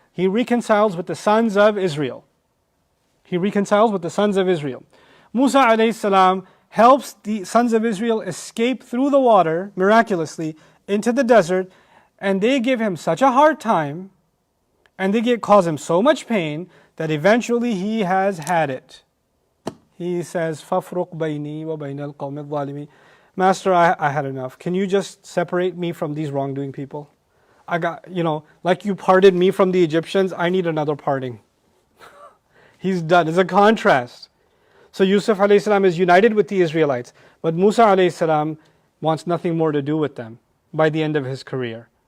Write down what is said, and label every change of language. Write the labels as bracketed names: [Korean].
[English] He reconciles with the sons of Israel. He reconciles with the sons of Israel. Musa alayhi salam helps the sons of Israel escape through the water, miraculously, into the desert, and they give him such a hard time, and they cause him so much pain, that eventually he has had it. He says, [Arabic] فَافْرُقْ بَيْنِي وَبَيْنَ الْقَوْمِ الظَّالِمِينَ. [English] Master, I had enough. Can you just separate me from these wrongdoing people? I got, like you parted me from the Egyptians, I need another parting. He's done. It's a contrast. So Yusuf alayhi salam is united with the Israelites, but Musa alayhi salam wants nothing more to do with them by the end of his career.